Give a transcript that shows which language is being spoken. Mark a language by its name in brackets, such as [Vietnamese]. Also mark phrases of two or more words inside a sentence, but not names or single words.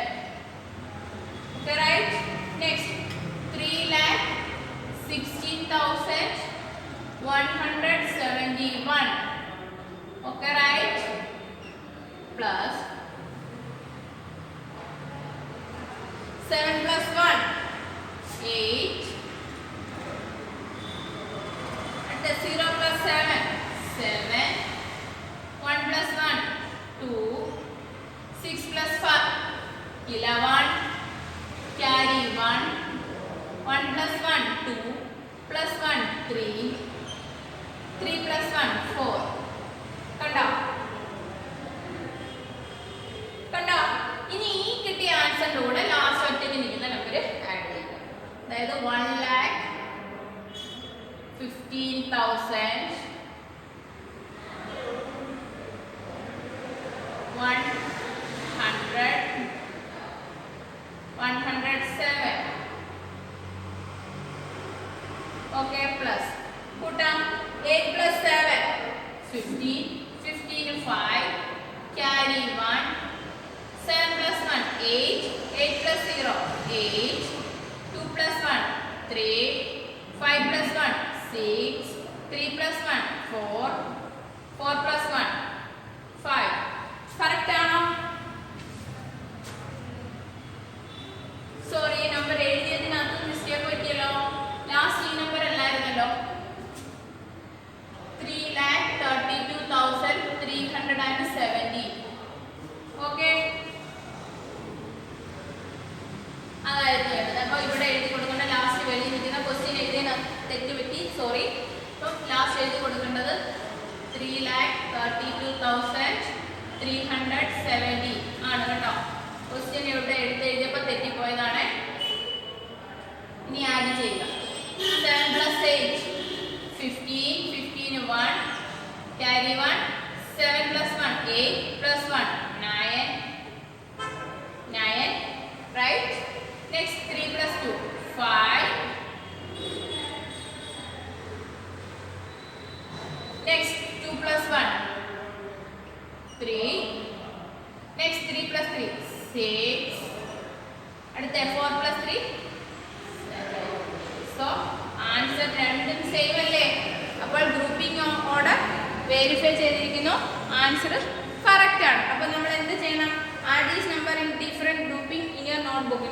[English] Okay, right? Next 3,16,171. Okay, right? Plus 7 plus 1 8. And the 0 plus 7 7. 1 plus 1 2. 6 plus 5 11. Carry 1. 1 plus 1 2. Plus 1 3. 3 plus 1 4. [Malayalam] കണ്ടോ? ഇനി ഈ കിട്ടിയ ആൻസറിന്റെ കൂടെ ലാസ്റ്റ് ഒറ്റയ്ക്ക് നിൽക്കുന്ന [English] number add [Malayalam] ചെയ്യുക. അതായത് 1,15,107. 15,000, 100, 107. [English] Okay, plus. Put up 8 plus 7, 15. 15 5. Carry 1. 7 plus 1, 8. 8 plus 0, 8. 2 plus 1, 3. 5 plus 1, 6. 3 plus 1, 4. 4 plus 1, 5. [Malayalam] Correct ആണോ? സോറി, നമ്പർ എഴുതിയതിനകത്ത് മിസ്റ്റേക്ക് പറ്റിയല്ലോ. ലാസ്റ്റ് ഈ നമ്പർ അല്ലായിരുന്നല്ലോ. 3,32,370. ഓക്കെ, അതായിരുന്നു വേണ്ടത്. അപ്പോൾ ഇവിടെ എഴുതി കൊടുക്കേണ്ട ലാസ്റ്റ് വെളിയിൽ നിൽക്കുന്ന ക്വസ്റ്റ്യൻ എഴുതിയതിനകത്ത് തെറ്റ് പറ്റി, സോറി. അപ്പം ലാസ്റ്റ് എഴുതി കൊടുക്കേണ്ടത് 3,32,370 ആണ് കേട്ടോ. ക്വസ്റ്റ്യൻ ഇവിടെ എഴുതിയപ്പോൾ തെറ്റിപ്പോയതാണ്. ഇനി ആഡ് ചെയ്യുക. 7 plus 8, 15. [English] 15 1. Carry 1. 7 plus 1, 8 plus 1, 9. 9. Right? Next 3 plus 2, 5. Next 2 plus 1, 3. Next 3 plus 3, 6. [Malayalam] അടുത്ത 4 plus 3, 7. So ആൻസർ രണ്ടും സെയിം അല്ലേ? അപ്പോൾ [English] grouping order verify [Malayalam] ചെയ്തിരിക്കുന്നു. [English] answer correct [Malayalam] ആണ്. അപ്പോൾ നമ്മൾ എന്ത് ചെയ്യണം? [English] add these number in different grouping in your notebook.